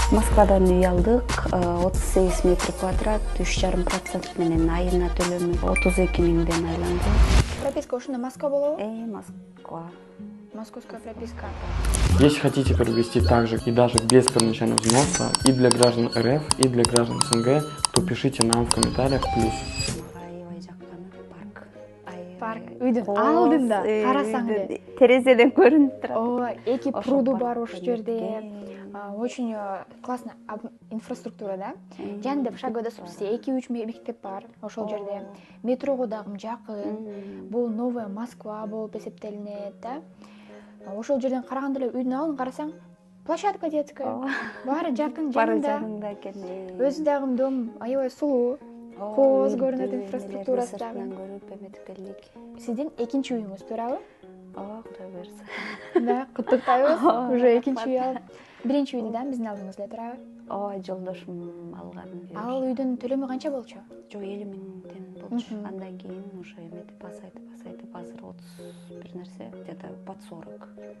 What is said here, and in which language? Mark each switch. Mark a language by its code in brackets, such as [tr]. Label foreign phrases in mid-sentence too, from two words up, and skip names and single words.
[ky] Москвадан үй алдык, 38 метр квадрат, 3,5% менен айына төлөмү 32 миңден айланды. Прописка ушунда Москва болобу? Москва. [ru] Московская прописка. Если хотите приобрести также и даже без первоначального взноса и для граждан РФ, и для граждан СНГ, то пишите нам в комментариях плюс. Парк. [ky] Үйдүн алдында карасаң эле Терезеден көрүнүп турат. ооба, эки пруду бар ушул жерде. [ru] Очень классно инфраструктура, да? [ky] Жанында [ru] шаговой доступности [ky] 2-3 мектеп бар ошол жерде. Метрого дагы жакын. Бул новая Москва болуп эсептелинет, да? Ошол жерден караганда эле үйдүн алдын карасаң, [ru] площадка детская. [ky] Баары жакын, жанында. Өзү дагы дом аябай сулуу. Кооз көрүнөт инфраструктурасы дагы. Көрүп эметип келдик. Сиздин экинчи үйүңүз, туурабы? Ооба, Кудай буйрса. Да, куттуктайбыз. Уже экинчи үй алып. Биринчи үйдү да биздин алдыбызда, туурабы? Ооба, жолдошум алган. Ал үйдүн төлөмү канча болчу? Жок, 50 миңден болчу. Андан кийин уже эметип азайтып азыр 30 бир нерсе, [ru] где-то под 40.